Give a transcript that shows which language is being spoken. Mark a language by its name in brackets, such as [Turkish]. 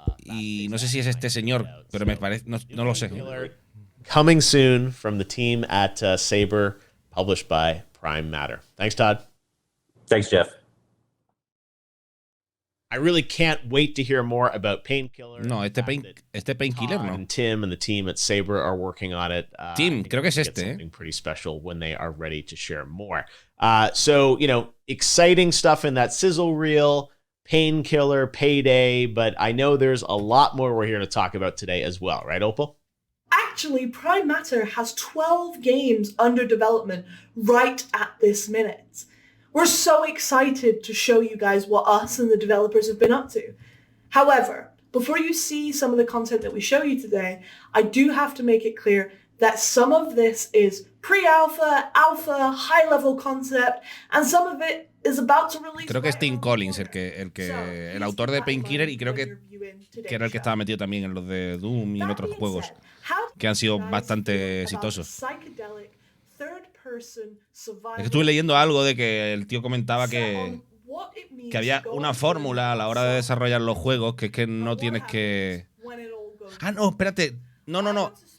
[Spanish] Y no sé si es este señor, pero me parece, no lo sé. [English] Coming soon from the team at Saber, published by Prime Matter. Thanks, Todd. Thanks, Jeff. I really can't wait to hear more about Painkiller. [Spanish] No, este Painkiller no. [English] And Tim and the team at Saber are working on it. [Spanish] Tim, creo que es este. [English] Something pretty special when they are ready to share more. So, exciting stuff in that sizzle reel, Painkiller, Payday, but I know there's a lot more we're here to talk about today as well, right, Opal? Actually, Prime Matter has 12 games under development right at this minute. We're so excited to show you guys what us and the developers have been up to. However, before you see some of the content that we show you today, I do have to make it clear that some of this is pre-alpha, alpha, high-level concept, and some of it is about to release. [Spanish] Creo que es Tim Collins el autor de Painkiller, y creo que era el que estaba metido también en los de Doom y en otros juegos que han sido bastante exitosos. Es que estuve leyendo algo de que el tío comentaba que había una fórmula a la hora de desarrollar los juegos, que es que no tienes que... Ah, no, espérate. No.